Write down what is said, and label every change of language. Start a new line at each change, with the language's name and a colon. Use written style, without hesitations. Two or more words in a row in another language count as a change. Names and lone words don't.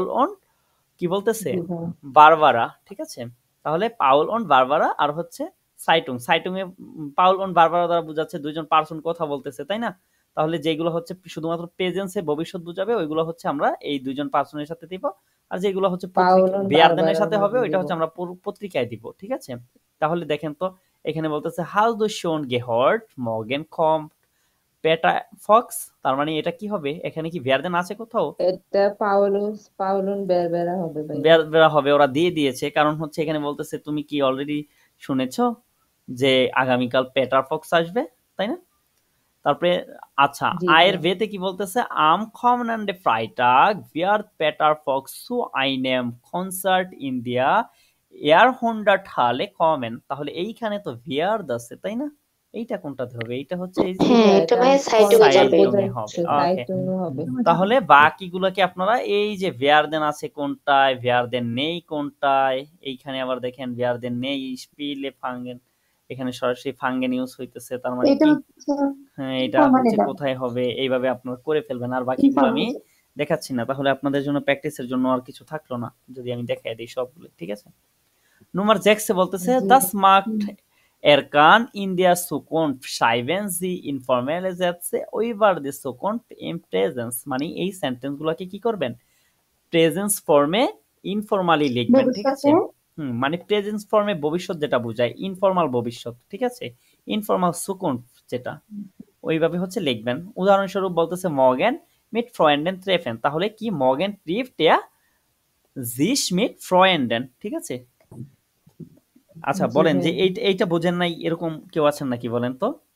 Bangla: অন কি বলতেছে বারবারা ঠিক আছে তাহলে পাউল অন বারবারা আর হচ্ছে সাইটং এ পাউল অন বারবারা দ্বারা বোঝাচ্ছে দুইজন পারসন কথা বলতেছে তাই না তাহলে যেগুলো হচ্ছে শুধুমাত্র প্রেজেন্সে ভবিষ্যৎ বোঝাবে ওইগুলো হচ্ছে আমরা এই দুইজন পারসনের সাথে দিব আর যেগুলো হচ্ছে বেয়ারদানের সাথে হবে ওইটা হচ্ছে আমরা পত্রিকায় দিব ঠিক আছে তাহলে দেখেন তো এখানে বলতেছে
German: Hast du schon gehört morgen kommt Peter Fox
Bangla: তার মানে এটা কি হবে এখানে কি বেয়ারদান আছে কোথাও এটা পাউলুন বেরবেরা হবে ভাই বেরবেরা হবে ওরা দিয়ে দিয়েছে কারণ হচ্ছে এখানে বলতেছে তুমি কি অলরেডি শুনেছো যে আগামীকাল পেটার ফক্স আসবে তাই না তারপরে আচ্ছা আয়ের ভেতে কি বলতেছে
German: Am kommende Freitag wird Peter Fox zu einem Konzert in der Jahrhunderthalle kommen
Bangla: তাহলে এইখানে তো wird আছে তাই না এইটা কোনটাতে হবে এইটা হচ্ছে এই যে এটা ভাই সাইটে হবে তাহলে বাকিগুলোকে আপনারা এই যে werden আছে কোনটায় werden নেই কোনটায় এইখানে আবার দেখেন werden নেই
German: spiele fangen
Bangla: এখানে সরাসরি ফাঙ্গেন ইউজ হইতেছে তার মানে কি হ্যাঁ এটা হচ্ছে কোথায় হবে এইভাবে আপনারা করে ফেলবেন আর বাকিগুলো আমি দেখাচ্ছি না তাহলে আপনাদের জন্য প্র্যাকটিসের জন্য আর কিছু থাকলো না যদি আমি দেখাই দেই সবগুলো ঠিক আছে নাম্বার 6 বলতেছে
German: das macht kann in der Zukunft schreiben Sie informelle Sätze über die Zukunft im Präsens
Bangla: মানে এই সেন্টেন্সগুলোকে কি করবেন প্রেজেন্স ফর্মে ইনফর্মালি লিখবেন ঠিক আছে মানে প্রেজেন্স ফর্মে ভবিষ্যৎ যেটা বোঝায় ইনফর্মাল ভবিষ্যৎ ঠিক আছে ইনফর্মাল সুকুনফ যেটা ওইভাবে হচ্ছে লিখবেন উদাহরণস্বরূপ বলতেছে
German: morgen mit Freunden treffen
Bangla: তাহলে কি
German: morgen trifft er sich mit Freunden
Bangla: ঠিক আছে আচ্ছা বলেন যে এইটা বোঝেন নাই এরকম কেউ আছেন নাকি বলেন তো